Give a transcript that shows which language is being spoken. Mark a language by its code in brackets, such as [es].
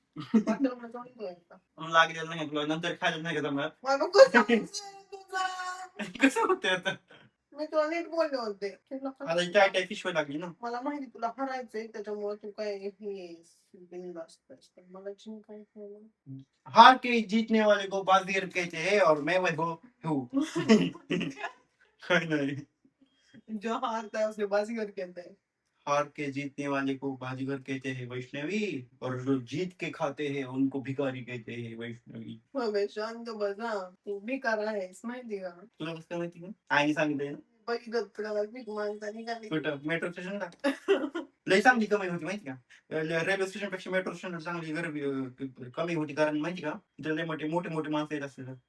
[mr] बाथरूमला जाऊन ये आता. लागलेलं नाही तुला नंतर खायला नाही का जमणार. मला कसं समजेल तुला? कसं होतंय आता. मी तुला नीट बोलले होते तुला आता काय काय पिशवी लागली ना. मला माहिती तुला हरायचंय त्याच्यामुळे तू काय हे बिनधास्त आहेस. पण मला जिंकायचं आहे. [hi] हार के जीतने वाले को बाजीगर कहते हैं और मैं वैभव हूँ. [mr] काय नाही. [hi] जो हारता है उसे बाजीगर कहते हैं. हार के जीतने वाले को बाजीगर कहते हैं वैष्णवी और जो जीत के खाते हैं उनको भिखारी कहते हैं वैष्णवी. [mr] बाबा शांत बसा तू बेकार आहेस माहिती का तुला कसं माहिती का आईने सांगितलंय ना. बघितलं तुला भीक मागता निघाली कुठं मेट्रो स्टेशनला लय चांगली कमी होती माहिती का. रेल्वे स्टेशन पेक्षा मेट्रो स्टेशन चांगली गर्दी कमी होती कारण माहिती का तिथे लय मोठे मोठे माणसं येत असतात.